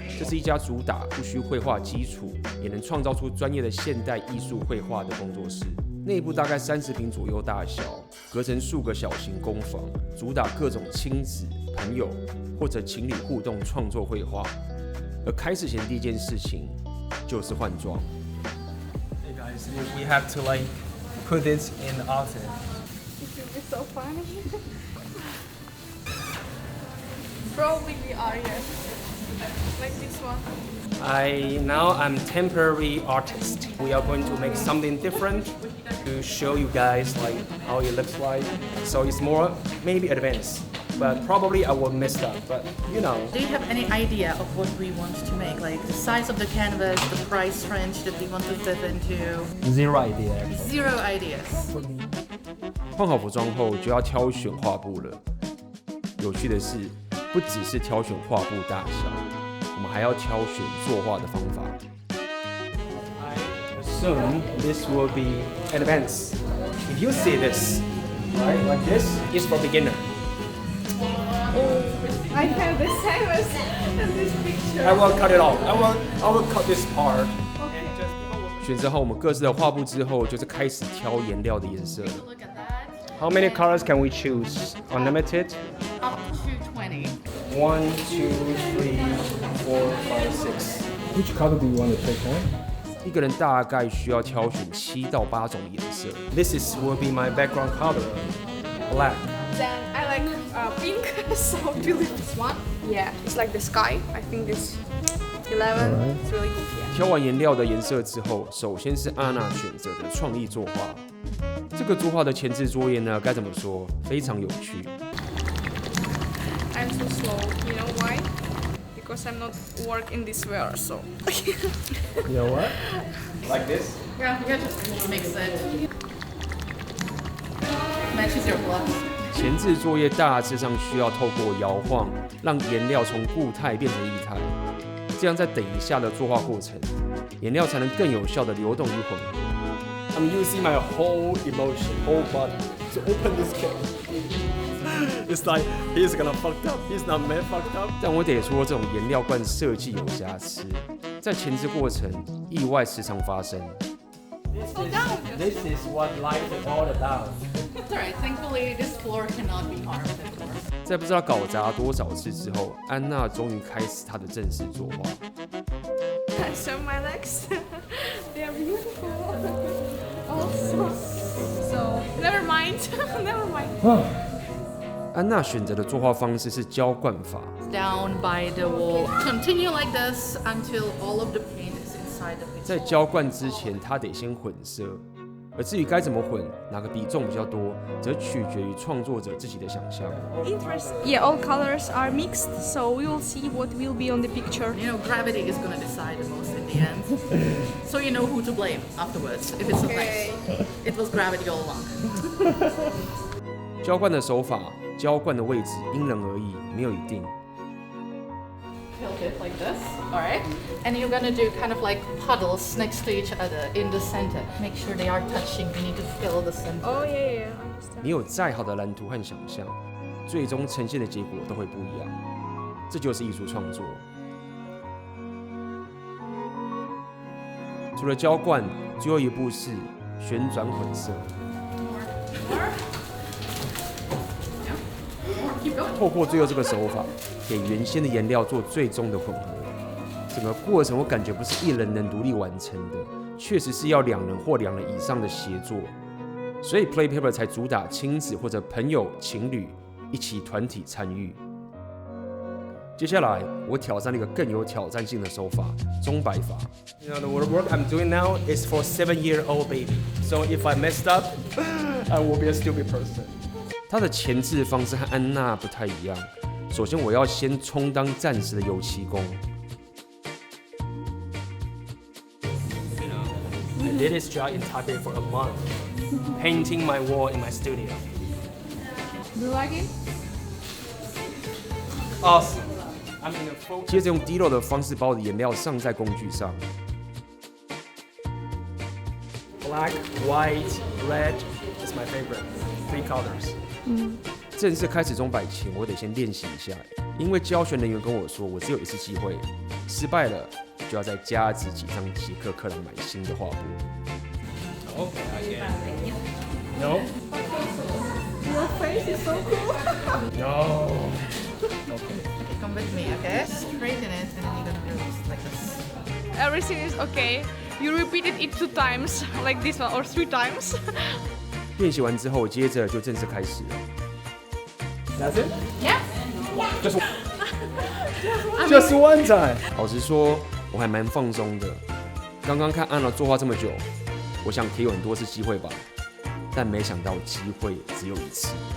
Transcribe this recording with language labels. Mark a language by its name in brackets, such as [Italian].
[Chinese] 这是一家主打不需绘画基础，也能创造出专业的现代艺术绘画的工作室。内部大概30平左右大小，隔成数个小型工坊，主打各种亲子、朋友或者情侣互动创作绘画。而开始前第一件事情就是换装。 [English] Hey guys, we have to like put this in the outfit. It will be so funny. Probably we are, yes. Like this one. I'm temporary artist. We are going to make something different to show you guys like how it looks like. So it's more maybe advanced, but probably I will mess up. But you know. Do you have any idea of what we want to make? Like the size of the canvas, the price range that we want to fit into? Zero idea. Zero ideas. [Chinese] 换好服装后就要挑选画布了。有趣的是，不只是挑选画布大小，我们还要挑选作画的方法。 [English] I assume this will be advanced. If you see this, right, like this, is for beginner. I have the same as this picture. I will cut it off. I will cut this part. [Chinese] 选择好我们各自的画布之后，就是开始挑颜料的颜色了。 [English] Look at that. How many colors can we choose? Unlimited? Up to 20. 1, 2, 3, 4, 5, 6. Which color do you want to take home? [Chinese] 一个人大概需要挑选7到8种颜色。 [English] This will be my background color, black. Then I like pink, so do you like this one? Yeah, it's like the sky. I think this 11. It's really good. Yeah. [Chinese] 挑完颜料的颜色之后，首先是安娜选择的创意作画。这个作画的前置作业呢，该怎么说？非常有趣。 [English] I'm so slow. You know why? Because I'm not work in this way, so. You know what? Like this? Yeah, you just mix it. Matches your gloves. [Chinese] 前置作业大致上需要透过摇晃，让颜料从固态变成液态，这样在等一下的作画过程，颜料才能更有效的流动与混合。 [English] I'm using my whole emotion, whole body to open this can. It's like he's gonna fucked up. He's not mad fucked up. [Chinese] 但我得说，这种颜料罐设计有瑕疵，在前置过程意外时常发生。 [English] This is what life is all about. It's alright. Thankfully, this floor cannot be harmed anymore. [Chinese] 在不知道搞砸多少次之后，安娜终于开始她的正式作画。 [English] Show my legs. They are beautiful. Also, so never mind. Never mind. [Chinese] 安娜选择的作画方式是浇灌法， [English] Down by the wall. Continue like this until all of the paint is inside the picture. [Chinese] 在浇灌之前，她得先混色。而至于该怎么混，哪个比重比较多，则取决于创作者自己的想象。 [English] Interest. Yeah, all colors are mixed, so we will see what will be on the picture. You know, gravity is going to decide the most in the end. So you know who to blame afterwards if it's a mess. It was gravity all along. [Chinese] 浇灌的手法、浇灌的位置因人而异，没有一定。 [English] Tilt it like this, alright? And you're gonna do kind of like puddles next to each other in the center. Make sure they are touching. You need to fill the center. Oh yeah, yeah, understand. [Chinese] 你有再好的蓝图和想象，最终呈现的结果都会不一样。这就是艺术创作。除了浇灌，最后一步是旋转混色。透过最后这个手法，给原先的颜料做最终的混合。整个过程我感觉不是一人能独立完成的，确实是要2人或2人以上的协作。所以 PLAYPAPER 才主打亲子或者朋友、情侣一起团体参与。接下来，我挑战了一个更有挑战性的手法——钟摆法。 [English] You know, the work I'm doing now is for 7-year-old baby. So if I messed up, I will be a stupid person. [Chinese] 它的前置方式和安娜不太一样。首先，我要先充当暂时的油漆工。 [English] I did this job in Taipei for a month, painting my wall in my studio. Do you like it? Awesome. I'm in a full. [Chinese] 接着用滴漏的方式把我的颜料上在工具上。 [English] Black, white, red is my favorite. 3 colors. [Chinese] 正式开始钟摆前，我得先练习一下，因为教学人员跟我说，我只有一次机会，失败了就要再加值几张捷克克朗买新的画布。 [English] Oh, no. Your face is so cool. No. Come with me, okay? Straighten it and then you're gonna do this like this. Everything is okay. You repeated it 2 times, like this one, or 3 times. [Chinese] 练习完之后，接着就正式开始了。 [English] That's it? Yeah. Just one time. [Chinese] 老实说，我还蛮放松的。刚刚看安娜作画这么久，我想可以有很多次机会吧，但没想到机会只有一次。